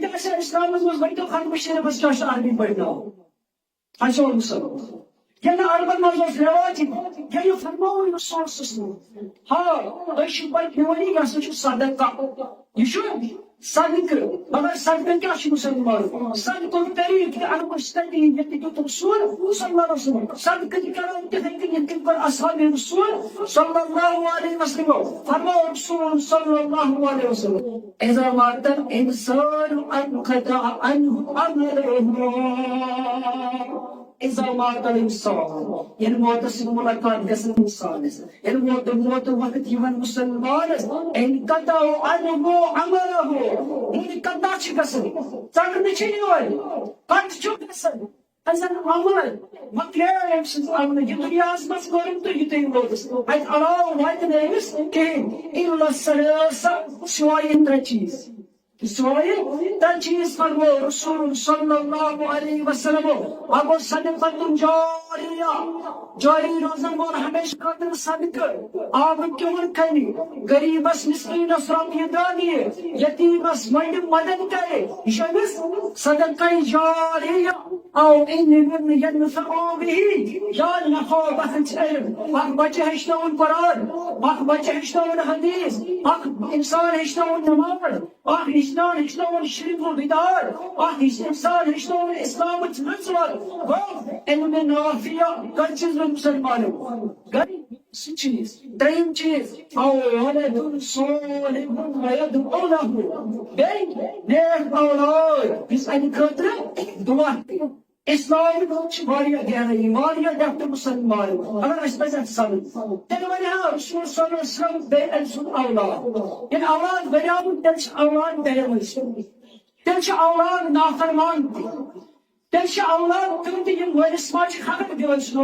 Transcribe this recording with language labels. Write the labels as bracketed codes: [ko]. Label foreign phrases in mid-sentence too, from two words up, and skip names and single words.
[ks] تہِ آسہِ اسلامس منٛز ؤنۍتو ختمہِ شریٖفس کیٛاہ چھُ عربی پٲٹھۍ ناو اچھا مسلمان ییٚلہِ نہٕ عربن منٛز اوس رٮ۪واجی ییٚلہِ فرمووُے نہٕ سورسس منٛز تۄہہِ چھُو پتہٕ پیوان یہِ ہسا چھُ صدقہ یہِ چھُ صدقہ مگر صدقہ کیٛاہ چھُ مسلمان صدقُک طریٖقہٕ تہِ انو أسۍ تٔتی ییٚتہِ دیُت رسول [ar] صلی اللہ علیہ وسلم [ks] صدقہ تہِ کرو تِتھٕے کٔنۍ یِتھ کٔنۍ کوٚر اصحابِ رسول [ar] صلی اللہ علیہ وسلم [ks] فرموو رسول [ar] صلی اللہ علیہ وسلم اذا مات الانسان انقطع عنه عمله اذا مات الانسان [ks] ییٚلہِ موتس سۭتۍ ملاقات گژھان انسانس ییٚلہِ موت وقت یِوان مسلمانس [ar] انقطع عنه عمله [ks] انقطع چھِ گژھان ژٹنہٕ چھِ یِوان کٹ چھُ گژھان أمۍ عمل مۄکلیو أمۍ سٕنٛز عملہٕ یہِ دُنیاہس منٛز کوٚرُم تہٕ یُتُے ووتُس اتہِ علاوٕ واتہِ نہٕ أمِس کِہیٖنۍ الا ثلاثہ سوائے ترٛےٚ چیٖز سوائے ترٛےٚ چیٖز فرمو رسول [ar] صلی اللہ علیہ وسلم [ks] اکھ گوٚو صدقۃ جاریہ جاری روزن وول ہمیشہ خٲطرٕ صدقہٕ آبہٕ کیوٚم کھنہِ غریٖبس مسکیٖنس رۄپیہِ دہ دِیہِ یتیٖمس منڈِ مدد کرِ یہِ چھُ أمِس صدقہ جاریہ [ar] او علم ينفع به [ks] یا نفع بخش علم اکھ بچہ ہیٚچھناوُن قرآن اکھ بچہ ہیٚچھناوُن حدیث اکھ انسان ہیٚچھناوُن نماز اکھ انسان ہیٚچھناوُن شرک و بدعات اکھ انسان ہیٚچھناوُن اسلامٕچ رٕژوَر گوٚو علم نافع کتھ چیٖز منٛز مسلمانو گٔے سُہ چیٖز ترٛیٚیِم چیٖز [ar] او ولد صالح یدعو له [ks] بیٚیہِ نیک اولاد یُس اَمہِ خٲطرٕ دعا کَرِ اسلام چھِ واریاہ گہرٲیی واریاہ ڈیپتھ مسلمان اگر أسۍ پزِ اَتھ سمجھ تیٚلہِ وَنہِ ہا رسول [ar] صلی اللہ علیہ وسلم [ks] بیٚیہِ أمۍ سُنٛد اولاد ییٚلہِ اولاد بنیٛومُت تیٚلہِ چھِ اولاد بےمٲنۍ تیٚلہِ چھِ اولاد نافرمان تہِ تیٚلہِ چھِ اولاد تِم تہِ یِم مٲلِس ماجہِ چھِ حق دِوان چھِ